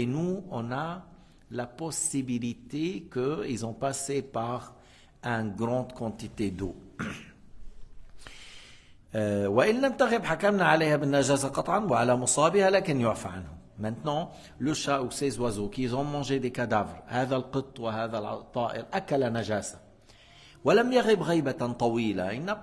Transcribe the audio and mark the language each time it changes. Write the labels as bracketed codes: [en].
[fr] Et nous, on a la possibilité qu'ils ont passé par une grande quantité d'eau. [ar] وإن لم تغب حكمنا عليها بالنجاسة قطعا وعلى مصابها لكن يعفى عنه. [fr] Maintenant, le chat ou ces oiseaux qui ont mangé des cadavres, [ar] هذا القط وهذا الطائر أكل نجاسة ولم يغب غيبة طويلة.